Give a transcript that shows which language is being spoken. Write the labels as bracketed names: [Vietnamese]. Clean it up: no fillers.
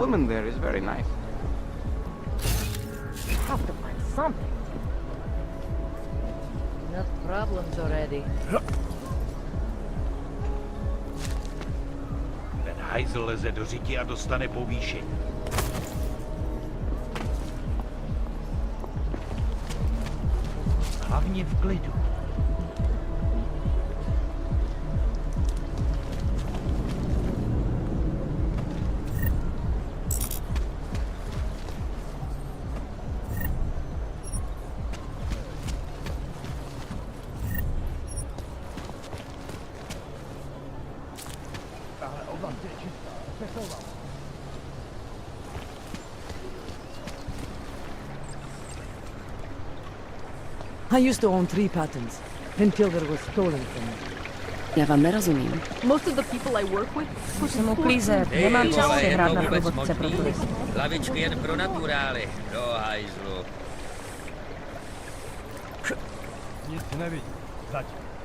[English] woman there is very nice. Have to find something. Enough problems already. [Czech] Ten hajzl leze do říky a dostane povýšení. Hlavně v klidu. [English] I used to own 3 patents until there was stolen from me. [Czech] Já vám nerozumím. [English] Most of the people I work with [Czech] Jsem uklízet, nemám čas si hrát na průvodce pro turisty. Lavičky jen pro naturály, do hajzlu. Nic nevidím. Zatím.